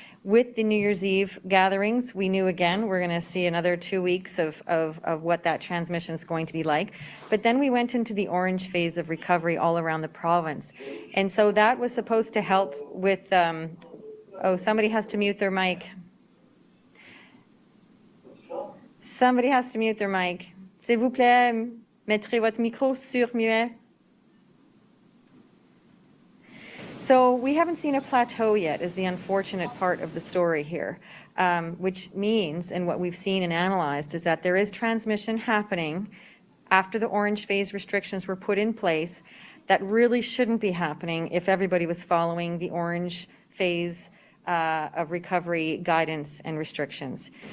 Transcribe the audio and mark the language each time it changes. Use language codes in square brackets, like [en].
[en] With the New Year's Eve gatherings, we knew again we're going to see another 2 weeks of what that transmission is going to be like. But then we went into the orange phase of recovery all around the province. And so that was supposed to help with, somebody has to mute their mic. Somebody has to mute their mic. [fr] S'il vous plaît, mettrez votre micro sur muet. [en] So we haven't seen a plateau yet is the unfortunate part of the story here, which means, and what we've seen and analyzed, is that there is transmission happening after the orange phase restrictions were put in place that really shouldn't be happening if everybody was following the orange phase of recovery guidance and restrictions.